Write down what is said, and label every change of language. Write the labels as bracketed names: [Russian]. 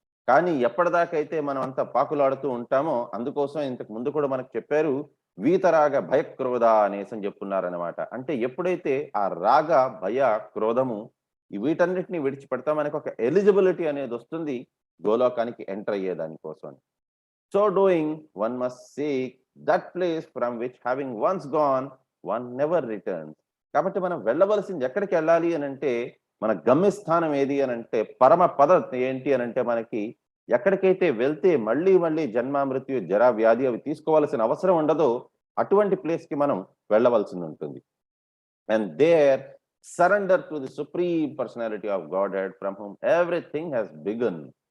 [Telugu] కానీ ఎప్పటిదాకైతే మనం అంతా పాకులాడుతూ ఉంటామో, అందుకోసం ఇంతకు ముందు కూడా మనకు చెప్పారు, వీతరాగ భయక్రోధ అనేసని చెప్పున్నారనమాట. అంటే ఎప్పుడైతే ఆ రాగ, భయ, క్రోధము వీటన్నిటిని విడిచిపెడతా మనకు ఒక ఎలిజిబిలిటీ అనేది వస్తుంది గోలోకానికి ఎంటర్ అయ్యేదాని కోసం. [English] So doing, one must seek that place from which having once gone, one never returns. [Telugu] కాబట్టి మనం వెళ్ళవలసింది ఎక్కడికి వెళ్ళాలి అని అంటే, మన గమ్యస్థానం ఏది అని అంటే, పరమ పద ఏంటి అని అంటే, మనకి ఎక్కడికైతే వెళ్తే మళ్ళీ మళ్ళీ జన్మ మృత్యు జరా వ్యాధి అవి తీసుకోవాల్సిన అవసరం ఉండదో అటువంటి ప్లేస్ కి మనం వెళ్ళవలసి ఉంటుంది. [English] And there surrender to the supreme personality of Godhead from whom everything has begun.